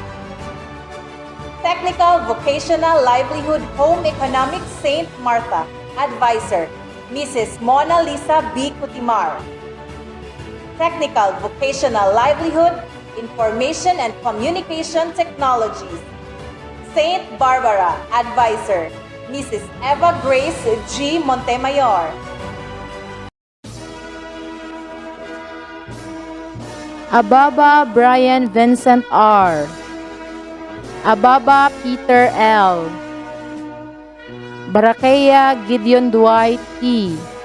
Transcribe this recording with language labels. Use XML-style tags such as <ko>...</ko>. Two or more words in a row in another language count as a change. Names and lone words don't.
<en>Technical Vocational Livelihood Home Economics St. Martha Advisor, Mrs. Mona Lisa B. Cutimar. Technical Vocational Livelihood, Information and Communication Technologies, St. Barbara Advisor, Mrs. Eva Grace G. Montemayor. Ababa Brian Vincent R. Ababa Peter L. Barakea Gideon Dwight E.</en>